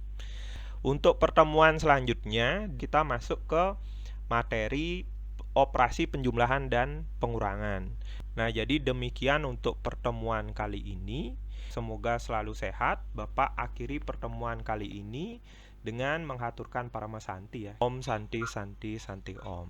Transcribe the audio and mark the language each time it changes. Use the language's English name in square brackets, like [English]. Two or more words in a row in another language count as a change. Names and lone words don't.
[Indonesian] Untuk pertemuan selanjutnya, kita masuk ke materi operasi penjumlahan dan pengurangan. Nah, jadi demikian untuk pertemuan kali ini. Semoga selalu sehat. Bapak akhiri pertemuan kali ini dengan menghaturkan Parama Santi ya. [Sanskrit] Om Santi Santi Santi Om.